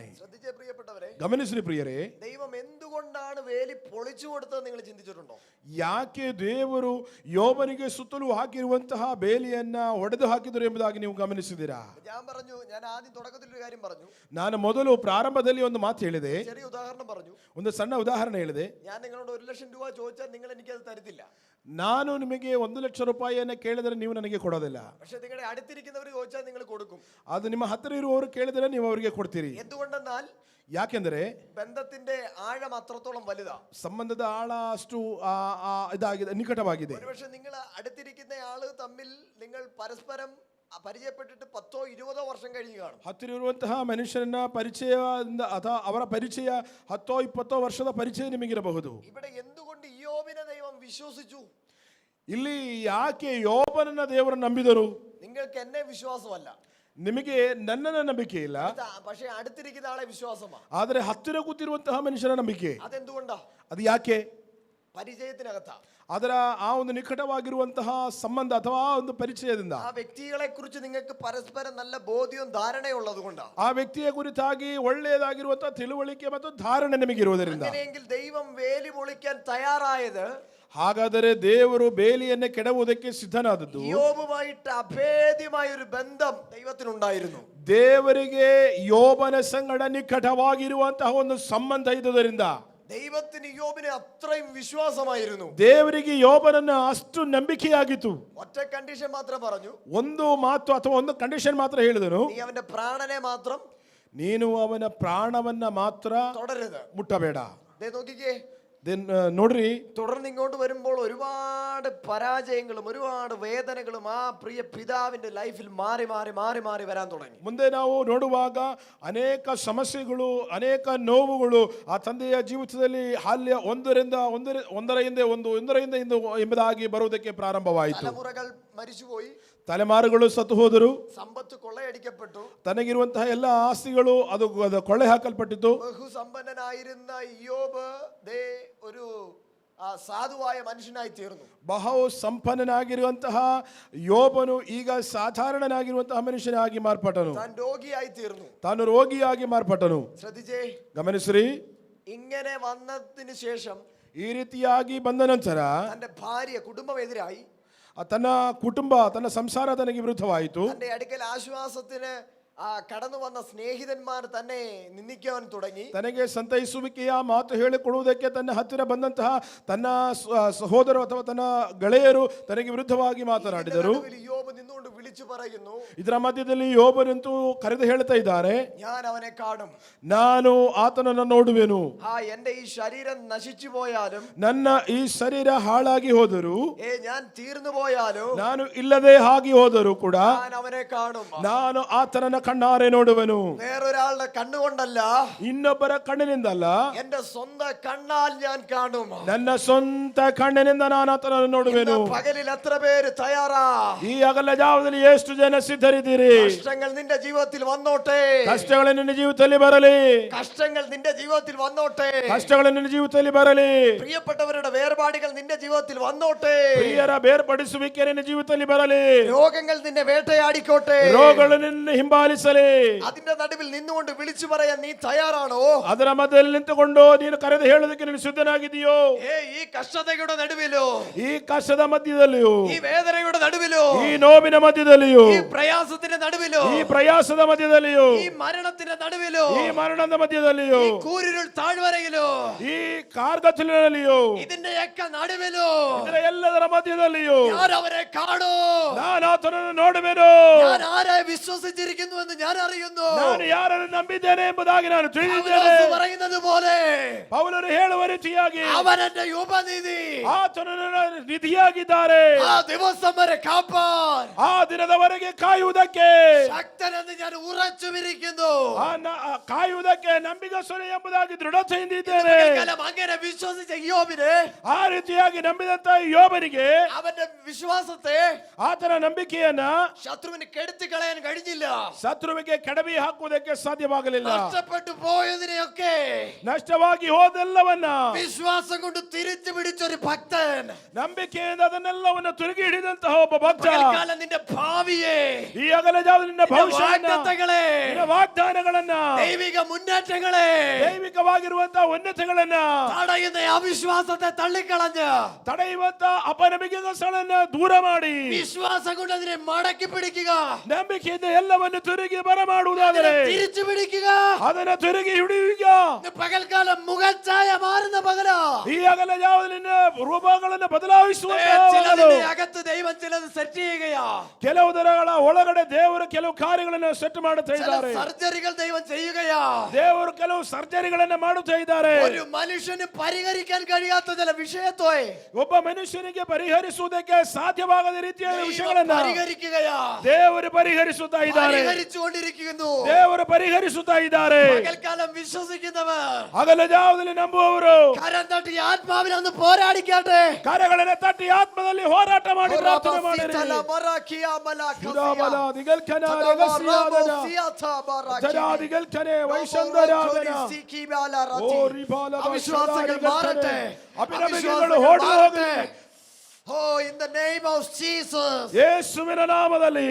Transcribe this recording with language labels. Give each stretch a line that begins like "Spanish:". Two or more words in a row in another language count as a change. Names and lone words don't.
Malayalam: ശ്രദ്ധിച്ചേ പ്രിയപ്പെട്ടവരെ,
Kannada: ಗಮನಿಸಿ ಪ್ರಿಯರೇ,
Malayalam: ദൈവം എന്തുകൊണ്ടാണ് വേലി പൊളിച്ചു കൊടുത്തത് നിങ്ങൾ ചിന്തിച്ചിട്ടുണ്ടോ?
Kannada: ಯಾಕೆ ದೇವರು ಯೋಬನಿಗೆ ಸುತ್ತಲೂ ಹಾಕಿರುವಂತಹ ಬೇಲಿಯನ್ನ ಹೊಡೆದು ಹಾಕಿದರು ಎಂಬುದಾಗಿ ನೀವು ಗಮನಿಸಿದ್ದೀರಾ?
Malayalam: ഞാൻ പറഞ്ഞു, ഞാൻ ആദ്യം തുടക്കത്തിൽ ഒരു കാര്യം പറഞ്ഞു.
Kannada: ನಾನು ಮೊದಲು ಪ್ರಾರಂಭದಲ್ಲಿ ಒಂದು ಮಾತು ಹೇಳಿದೆ,
Malayalam: ചെറിയ ഉദാഹരണം പറഞ്ഞു.
Kannada: ಒಂದು ಸಣ್ಣ ಉದಾಹರಣೆ ಹೇಳಿದೆ.
Malayalam: ഞാൻ നിങ്ങളോട് 1,00,000 രൂപ ചോദിച്ചാൽ നിങ്ങൾ എനിക്കത് തരത്തില്ല.
Kannada: ನಾನು ನಿಮಗೆ 1,00,000 ರೂಪಾಯಿಯನ್ನು ಕೇಳಿದರೆ ನೀವು ನನಗೆ ಕೊಡೋದಿಲ್ಲ.
Malayalam: പക്ഷെ നിങ്ങളുടെ അടുത്തിരിക്കുന്നവർ ചോദിച്ചാൽ നിങ്ങൾ കൊടുക്കും.
Kannada: ಅದು ನಿಮ್ಮ ಹತ್ತಿರ ಇರುವವರು ಕೇಳಿದರೆ ನೀವು ಅವರಿಗೆ ಕೊಡ್ತೀರಿ.
Malayalam: എന്തുകൊണ്ടെന്നാൽ
Kannada: ಯಾಕೆಂದರೆ
Malayalam: ബന്ധത്തിന്റെ ആഴം അത്രത്തോളം വലുതാ.
Kannada: ಸಂಬಂಧದ ಆಳ ಅಷ್ಟು ಇದಾಗಿದೆ, ನಿಕಟವಾಗಿದೆ.
Malayalam: ഒരുപക്ഷെ നിങ്ങൾ അടുത്തിരിക്കുന്ന ആള് തമ്മിൽ നിങ്ങൾ പരസ്പരം പരിചയപ്പെട്ടിട്ട് 10-20 വർഷം കഴിഞ്ഞു കാണും.
Kannada: ಹತ್ತಿರ ಇರುವಂತಹ ಮನುಷ್ಯನ ಪರಿಚಯದಿಂದ ಅಥವಾ ಅವರ ಪರಿಚಯ 10-20 ವರ್ಷದ ಪರಿಚಯ ನಿಮಗಿರಬಹುದು.
Malayalam: ഇവിടെ എന്തുകൊണ്ട് ഇയ്യോബിനെ ദൈവം വിശ്വസിച്ചു?
Kannada: ಇಲ್ಲಿ ಯಾಕೆ ಯೋಬನನ್ನ ದೇವರು ನಂಬಿದರು?
Malayalam: നിങ്ങൾക്ക് എന്നെ വിശ്വാസമല്ല,
Kannada: ನಿಮಗೆ ನನ್ನನ್ನ ನಂಬಿಕೆ ಇಲ್ಲ,
Malayalam: പക്ഷെ അടുത്തിരിക്കുന്ന ആളെ വിശ്വാസമാ.
Kannada: ಆದರೆ ಹತ್ತಿರ ಕೂತಿರುವಂತಹ ಮನುಷ್ಯನ ನಂಬಿಕೆ.
Malayalam: അതെന്തുകൊണ്ടാ?
Kannada: ಅದು ಯಾಕೆ?
Malayalam: പരിചയത്തിനകത്താ.
Kannada: ಅದರ ಆ ಒಂದು ನಿಕಟವಾಗಿರುವಂತಹ ಸಂಬಂಧ ಅಥವಾ ಆ ಒಂದು ಪರಿಚಯದಿಂದ,
Malayalam: ആ വ്യക്തികളെ കുറിച്ച് നിങ്ങൾക്ക് പരസ്പരം നല്ല ബോധ്യവും ധാരണയുള്ളത് കൊണ്ടാണ്.
Kannada: ಆ ವ್ಯಕ್ತಿಯ ಕುರಿತಾಗಿ ಒಳ್ಳೆಯದಾಗಿರುವಂತಹ ತಿಳುವಳಿಕೆ ಮತ್ತು ಧಾರಣೆ ನಿಮಗಿರುವುದರಿಂದ.
Malayalam: അങ്ങനെയെങ്കിൽ ദൈവം വേലി പൊളിക്കാൻ തയ്യാറായത്,
Kannada: ಹಾಗಾದರೆ ದೇವರು ಬೇಲಿಯನ್ನು ಕೆಡವುವುದಕ್ಕೆ ಸಿದ್ಧನಾದದ್ದು,
Malayalam: യോബുമായിട്ട് അഭേദ്യമായ ഒരു ബന്ധം ദൈവത്തിനുണ്ടായിരുന്നു.
Kannada: ದೇವರಿಗೆ ಯೋಬನ ಸಂಗಡ ನಿಕಟವಾಗಿರುವಂತಹ ಒಂದು ಸಂಬಂಧ ಇದ್ದುದರಿಂದ
Malayalam: ദൈവത്തിന് യോബിനെ അത്രയും വിശ്വാസമായിരുന്നു.
Kannada: ದೇವರಿಗೆ ಯೋಬನನ್ನ ಅಷ್ಟು ನಂಬಿಕೆಯಾಗಿತ್ತು.
Malayalam: ഒറ്റ കണ്ടീഷൻ മാത്രം പറഞ്ഞു,
Kannada: ಒಂದು ಮಾತು ಅಥವಾ ಒಂದು ಕಂಡೀಷನ್ ಮಾತ್ರ ಹೇಳಿದನು,
Malayalam: നീ അവന്റെ പ്രാണനെ മാത്രം
Kannada: ನೀನು ಅವನ ಪ್ರಾಣವನ್ನ ಮಾತ್ರ
Malayalam: തുടരുത്.
Kannada: ಮುಟ್ಟಬೇಡ.
Malayalam: ദേ നോക്കിക്കേ,
Kannada: ನೋಡ್ರಿ,
Malayalam: തുടർന്ന് ഇങ്ങോട്ട് വരുമ്പോൾ ഒരുപാട് പരാജയങ്ങളും ഒരുപാട് വേദനകളും ആ പ്രിയ പിതാവിന്റെ ലൈഫിൽ മാറി മാറി മാറി മാറി വരാൻ തുടങ്ങി.
Kannada: ಮುಂದೆ ನಾವು ನೋಡುವಾಗ ಅನೇಕ ಸಮಸ್ಯೆಗಳು, ಅನೇಕ ನೋವುಗಳು ಆ ತಂದೆಯ ಜೀವಿತದಲ್ಲಿ ಹಾಲ್ಯ ಒಂದರ ಹಿಂದೆ ಎಂಬುದಾಗಿ ಬರುವುದಕ್ಕೆ ಪ್ರಾರಂಭವಾಯಿತು.
Malayalam: തലമുറകൾ മരിച്ചുപോയി,
Kannada: ತಲೆಮಾರುಗಳು ಸತ್ತು ಹೋದರು,
Malayalam: സമ്പത്ത് കൊള്ളയടിക്കപ്പെട്ടു,
Kannada: ತನಗಿರುವಂತಹ ಎಲ್ಲ ಆಸ್ತಿಗಳು ಅದು ಕೊಳ್ಳೆ ಹಾಕಲ್ಪಟ್ಟಿತು.
Malayalam: ബഹുസമ്പന്നനായിരുന്ന ഇയ്യോബ് ദേ ഒരു സാധുവായ മനുഷ്യനായി തീർന്നു.
Kannada: ಬಹು ಸಂಪನ್ನನಾಗಿರುವಂತಹ ಯೋಬನು ಈಗ ಸಾಧಾರಣನಾಗಿರುವಂತಹ ಮನುಷ್ಯನಾಗಿ ಮಾರ್ಪಟ್ಟನು.
Malayalam: താൻ രോഗിയായി തീർന്നു.
Kannada: ತಾನು ರೋಗಿಯಾಗಿ ಮಾರ್ಪಟ್ಟನು.
Malayalam: ശ്രദ്ധിച്ചേ,
Kannada: ಗಮನಿಸ್ರಿ,
Malayalam: ഇങ്ങനെ വന്നതിന് ശേഷം
Kannada: ಈ ರೀತಿಯಾಗಿ ಬಂದ ನಂತರ
Malayalam: തന്റെ ഭാര്യ കുടുംബമെതിരായി,
Kannada: ತನ್ನ ಕುಟುಂಬ, ತನ್ನ ಸಂಸಾರ ತನಗೆ ವಿರುದ್ಧವಾಯಿತು.
Malayalam: തന്റെ അടുക്കൽ ആശ്വാസത്തിന് കടന്നു വന്ന സ്നേഹിതന്മാർ തന്നെ നിന്ദിക്കാൻ തുടങ്ങി.
Kannada: ತನಗೆ ಸಂತೈಸುವಿಕೆಯ ಮಾತು ಹೇಳಿಕೊಡುವುದಕ್ಕೆ ತನ್ನ ಹತ್ತಿರ ಬಂದಂತಹ ತನ್ನ ಸಹೋದರರು ಅಥವಾ ತನ್ನ ಗೆಳೆಯರು ತನಗೆ ವಿರುದ್ಧವಾಗಿ ಮಾತನಾಡಿದರು.
Malayalam: യോബ് നിന്നുകൊണ്ട് വിളിച്ചു പറയുന്നു,
Kannada: ಇದರ ಮಧ್ಯದಲ್ಲಿ ಯೋಬನಂತೂ ಕರೆದು ಹೇಳ್ತಾ ಇದ್ದಾರೆ,
Malayalam: ഞാൻ അവനെ കാണും,
Kannada: ನಾನು ಆತನನ್ನು ನೋಡುವೆನು.
Malayalam: എന്റെ ഈ ശരീരം നശിച്ചു പോയാലും,
Kannada: ನನ್ನ ಈ ಶರೀರ ಹಾಳಾಗಿ ಹೋದರು,
Malayalam: ഞാൻ തീർന്നു പോയാലും,
Kannada: ನಾನು ಇಲ್ಲದೆ ಆಗಿ ಹೋದರು ಕೂಡ
Malayalam: ഞാൻ അവനെ കാണും.
Kannada: ನಾನು ಆತನನ್ನ ಕಣ್ಣಾರೆ ನೋಡುವೆನು.
Malayalam: വേറൊരാളുടെ കണ്ണുകൊണ്ടല്ല,
Kannada: ಇನ್ನೊಬ್ಬರ ಕಣ್ಣಿನಿಂದಲ್ಲ,
Malayalam: എന്റെ സ്വന്തം കണ്ണാൽ ഞാൻ കാണും.
Kannada: ನನ್ನ ಸ್ವಂತ ಕಣ್ಣಿನಿಂದ ನಾನು ಆತನನ್ನು ನೋಡುವೆನು.
Malayalam: പകലിൽ എത്ര പേര് തയ്യാറാ?
Kannada: ಈ ಹಗಲ ಜಾವದಲ್ಲಿ ಹೋಗಲು ಎಷ್ಟು ಜನ ಸಿದ್ಧರಿದ್ದೀರಿ?
Malayalam: കഷ്ടങ്ങൾ നിന്റെ ജീവിതത്തിൽ വന്നോട്ടെ.
Kannada: ಕಷ್ಟಗಳು ನಿನ್ನ ಜೀವಿತದಲ್ಲಿ ಬರಲಿ.
Malayalam: കഷ്ടങ്ങൾ നിന്റെ ജീവിതത്തിൽ വന്നോട്ടെ.
Kannada: ಕಷ್ಟಗಳು ನಿನ್ನ ಜೀವಿತದಲ್ಲಿ ಬರಲಿ.
Malayalam: പ്രിയപ്പെട്ടവരുടെ വേർപാടുകൾ നിന്റെ ജീവിതത്തിൽ വന്നോട്ടെ.
Kannada: ಪ್ರಿಯರ ಬೇರ್ಪಡಿಸುವಿಕೆ ನಿನ್ನ ಜೀವಿತದಲ್ಲಿ ಬರಲಿ.
Malayalam: രോഗങ്ങൾ നിന്നെ വേട്ടയാടിക്കോട്ടെ.
Kannada: ರೋಗಗಳು ನಿನ್ನ ಹಿಂಬಾಲಿಸಲಿ.
Malayalam: അതിന്റെ നടുവിൽ നിന്നുകൊണ്ട് വിളിച്ചു പറയാൻ നീ തയ്യാറാണോ?
Kannada: ಅದರ ಮಧ್ಯದಲ್ಲಿ ನಿಂತುಕೊಂಡು ನೀನು ಕರೆದು ಹೇಳೋದಕ್ಕೆ ನೀನು ಸಿದ್ಧನಾಗಿದೆಯೋ?
Malayalam: ഈ കഷ്ടതയുടെ നടുവിലോ,
Kannada: ಈ ಕಷ್ಟದ ಮಧ್ಯದಲ್ಲಿಯೂ,
Malayalam: ഈ വേദനയുടെ നടുവിലോ,
Kannada: ಈ ನೋವಿನ ಮಧ್ಯದಲ್ಲಿಯೂ,
Malayalam: ഈ പ്രയാസത്തിന്റെ നടുവിലോ,
Kannada: ಈ ಪ್ರಯಾಸದ ಮಧ್ಯದಲ್ಲಿಯೂ,
Malayalam: ഈ മരണത്തിന്റെ നടുവിലോ,
Kannada: ಈ ಮರಣದ ಮಧ್ಯದಲ್ಲಿಯೂ,
Malayalam: ഈ കൂരിരുൾ താഴ്വരയിലോ,
Kannada: ಈ ಕಾರ್ಗತ್ತಲಿನಲ್ಲಿಯೂ,
Malayalam: ഇതിന്റെയൊക്കെ നടുവിലോ
Kannada: ಇದರ ಎಲ್ಲದರ ಮಧ್ಯದಲ್ಲಿಯೂ
Malayalam: ഞാൻ അവരെ കാണൂ.
Kannada: ನಾನು ಆತನನ್ನು ನೋಡುವೆನು.
Malayalam: ഞാൻ ആരെ വിശ്വസിച്ചിരിക്കുന്നു എന്ന് ഞാൻ അറിയുന്നു.
Kannada: ನಾನು ಯಾರನ್ನು ನಂಬಿದ್ದೇನೆ ಎಂಬುದಾಗಿ ನಾನು ತಿಳಿದಿದ್ದೇನೆ.
Malayalam: പൗലോസ് പറയുന്നത് പോലെ
Kannada: ಪೌಲನು ಹೇಳುವ ರೀತಿಯಾಗಿ
Malayalam: അവൻ എന്റെ ഉപനിധി.
Kannada: ಆತನು ನನ್ನ ನಿಧಿಯಾಗಿದ್ದಾರೆ.
Malayalam: ആ ദിവസം വരെ കാപ്പാൻ
Kannada: ಆ ದಿನದವರೆಗೆ ಕಾಯುವುದಕ್ಕೆ,
Malayalam: ശക്തനെന്ന് ഞാൻ ഉറച്ചുമിരിക്കുന്നു.
Kannada: ಕಾಯುವುದಕ್ಕೆ ನಂಬಿಗಸ್ತನು ಎಂಬುದಾಗಿ ದೃಢತೆಯಿಂದಿದ್ದೇನೆ.
Malayalam: കാലം അങ്ങനെ വിശ്വസിച്ച യോബിനെ,
Kannada: ಆ ರೀತಿಯಾಗಿ ನಂಬಿದಂತ ಯೋಬನಿಗೆ
Malayalam: അവന്റെ വിശ്വാസത്തെ
Kannada: ಆತನ ನಂಬಿಕೆಯನ್ನ
Malayalam: ശത്രുവിന് കെടുത്തി കളയാൻ കഴിഞ്ഞില്ല.
Kannada: ಶತ್ರುವಿಗೆ ಕೆಡವಿ ಹಾಕುವುದಕ್ಕೆ ಸಾಧ್ಯವಾಗಲಿಲ್ಲ.
Malayalam: നഷ്ടപ്പെട്ടു പോയതിനെയൊക്കെ
Kannada: ನಷ್ಟವಾಗಿ ಹೋದೆಲ್ಲವನ್ನ
Malayalam: വിശ്വാസം കൊണ്ട് തിരിച്ചു പിടിച്ചൊരു ഭക്തൻ.
Kannada: ನಂಬಿಕೆಯಿಂದ ಅದನ್ನೆಲ್ಲವನ್ನ ತಿರುಗಿ ಹಿಡಿದಂತಹ ಒಬ್ಬ ಭಕ್ತ.
Malayalam: പകൽക്കാലം നിന്റെ ഭാവിയെ,
Kannada: ಈ ಅಗಲ ಜಾವದಲ್ಲಿ ನಿನ್ನ ಭವಿಷ್ಯವನ್ನ,
Malayalam: വാഗ്ദത്തങ്ങളെ,
Kannada: ನಿನ್ನ ವಾಗ್ದಾನಗಳನ್ನ,
Malayalam: ദൈവിക മുന്നേറ്റങ്ങളെ,
Kannada: ದೈವಿಕವಾಗಿರುವಂತಹ ಉನ್ನತಗಳನ್ನ
Malayalam: തടയുന്ന അവിശ്വാസത്തെ തള്ളിക്കളഞ്ഞ്
Kannada: ತಡೆಯುವಂತ ಅಪನಂಬಿಕೆಗಳನ್ನ ದೂರ ಮಾಡಿ
Malayalam: വിശ്വാസം കൊണ്ട് അതിനെ മടക്കി പിടിക്കുക,
Kannada: ನಂಬಿಕೆಯಿಂದ ಎಲ್ಲವನ್ನು ತಿರುಗಿ ಬರಮಾಡುವುದಾದರೆ
Malayalam: തിരിച്ചു പിടിക്കുക.
Kannada: ಅದನ್ನ ತಿರುಗಿ ಹಿಡಿಯುವ.
Malayalam: ഇന്ന് പകൽക്കാലം മുഖച്ഛായ മാറുന്ന പകല
Kannada: ಈ ಅಗಲ ಜಾವದಲ್ಲಿ ರೂಪಗಳನ್ನು ಬದಲಾಯಿಸುವ
Malayalam: ചിലതിന്റെ അകത്ത് ദൈവം ചിലത് സെറ്റ് ചെയ്യുകയാ.
Kannada: ಕೆಲವು ದಿನಗಳ ಒಳಗಡೆ ದೇವರು ಕೆಲವು ಕಾರ್ಯಗಳನ್ನು ಸೆಟ್ ಮಾಡುತ್ತಾ
Malayalam: ചില
Kannada: ಇದ್ದಾರೆ.
Malayalam: സർജറികൾ ദൈവം ചെയ്യുകയാ.
Kannada: ದೇವರು ಕೆಲವು ಸರ್ಜರಿಗಳನ್ನ ಮಾಡುತ್ತಾ ಇದ್ದಾರೆ.
Malayalam: ഒരു മനുഷ്യന് പരിഹരിക്കാൻ കഴിയാത്ത ചില വിഷയത്തെ
Kannada: ಒಬ್ಬ ಮನುಷ್ಯನಿಗೆ ಪರಿಹರಿಸುವುದಕ್ಕೆ ಸಾಧ್ಯವಾಗದ ರೀತಿಯ ವಿಷಯಗಳನ್ನ
Malayalam: പരിഹരിക്കുകയാ.
Kannada: ದೇವರು ಪರಿಹರಿಸುತ್ತಾ ಇದ್ದಾರೆ.
Malayalam: പരിഹരിച്ചുകൊണ്ടിരിക്കുന്നു.
Kannada: ದೇವರು ಪರಿಹರಿಸುತ್ತಾ ಇದ್ದಾರೆ.
Malayalam: പകൽക്കാലം വിശ്വസിക്കുന്നവർ
Kannada: ಹಗಲ ಜಾವದಲ್ಲಿ ನಂಬುವವರು
Malayalam: കരം തട്ടി ആത്മാവിനെ ഒന്ന് പോരാടിക്കാട്ടെ.
Kannada: ಕಾರ್ಯಗಳನ್ನ ತಟ್ಟಿ ಆತ್ಮದಲ್ಲಿ ಹೋರಾಟ ಮಾಡಿ ಪ್ರಾರ್ಥನೆ ಮಾಡಿರಿ.
Malayalam: അവിശ്വാസങ്ങൾ മാറട്ടെ.
Kannada: ಅಭಿನಂದನೆಗಳು ಓಡಿ ಹೋಗಲಿ.
English: Oh, in the name of Jesus.
Kannada: ಯೇಸುವಿನ ನಾಮದಲ್ಲಿ.